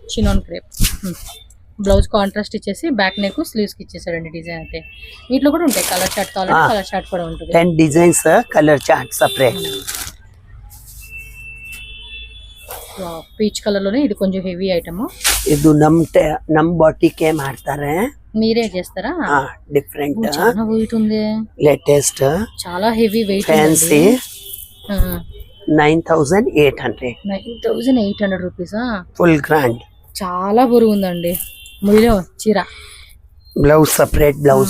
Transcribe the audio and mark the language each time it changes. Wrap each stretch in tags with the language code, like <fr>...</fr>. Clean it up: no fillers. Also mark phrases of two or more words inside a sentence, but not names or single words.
<te>చినాన్ క్రేప్. బ్లౌజ్ కాంట్రాస్ట్ ఇచ్చేసి బ్యాక్ నెక్, స్లీవ్స్ కి ఇచ్చేసాడండి డిజైన్ అయితే. వీటిలో కూడా ఉంటాయి కలర్ చార్ట్, కావాలంటే కలర్ చార్ట్ కూడా ఉంటుంది. 10 డిజైన్స్, కలర్ చార్ట్ సెపరేట్. పీచ్ కలర్ లోనే ఇది కొంచెం హెవీ ఐటమ్.</te> <kn>ಇದು ನಮ್ ಬಾಟಿಗೆ ಮಾಡ್ತಾರೆ.</kn> <te>మీరే చేస్తారా? డిఫరెంట్, చాలా వెయిట్ ఉంది, లేటెస్ట్, చాలా హెవీ వెయిట్. ఫ్యాన్సీ. 9800. 9800 రూపీసా? ఫుల్ గ్రాండ్, చాలా బరువు ఉందండి. ముడిలో చీర, బ్లౌజ్ సెపరేట్ బ్లౌజ్.</te>